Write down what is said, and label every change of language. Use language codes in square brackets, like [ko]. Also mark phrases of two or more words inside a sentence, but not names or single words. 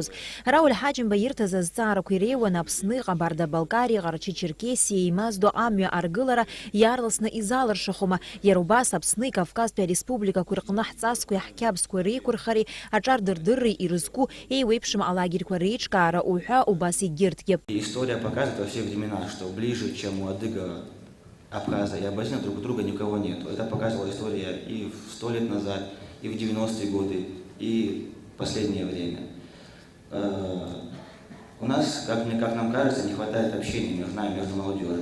[ab] Рауль Ҳаџьымба ирҭаз азҵаарақәа иреиуан Аԥсны, Ҟабарда-Балкариа, Ҟарачи-Черкесиа еимаздо амҩа аргылара иаарласны изалыршахума. Иара убас Аԥсни, Кавказтәи ареспубликақәа рҟны ҳҵасқәеи ҳқьабзқәеи реиқәырхареи аҿар дырдырреи ирызку еиуеиԥшым алагерқәа реиҿкаара уҳәа убас егьырҭгьы. [ru] История показывает во все времена, что ближе, чем у адыга, абхаза и абазина друг у друга никого нет. Это показывала история и 100 лет назад, и в 90-е годы, и в последнее время. У нас, как нам кажется, не хватает общения между нами, между молодежью.